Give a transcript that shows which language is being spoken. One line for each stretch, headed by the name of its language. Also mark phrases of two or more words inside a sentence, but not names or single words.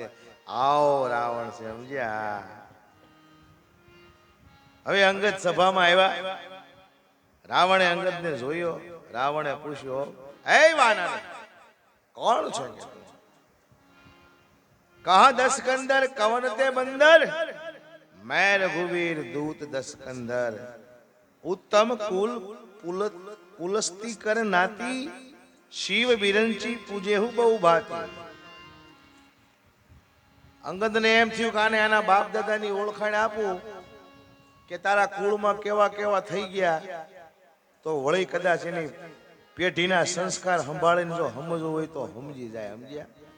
Gujarati: આવો રાવણ છે, સમજ્યા? હવે અંગદ સભામાં આવ્યા. રાવણે અંગદને જોયો. રાવણે પૂછ્યો, હે વાનર, કોણ છે?
Awadhi: कहा दसकंधर कवन तें बंदर, मैं रघुवीर दूत दसकंदर, उत्तम कुल पुलस्ती कर नाती, शिव बिरंची पूजे हूँ बहु भाती.
Gujarati: અંગદને એમ થયું કે આને આના બાપ દાદાની ઓળખાણ આપું કે તારા કુળમાં કેવા કેવા થઈ ગયા, તો વળી કદાચ એની પેઢીના સંસ્કાર સંભાળીને જો સમજવું હોય તો સમજી જાય. સમજ્યા?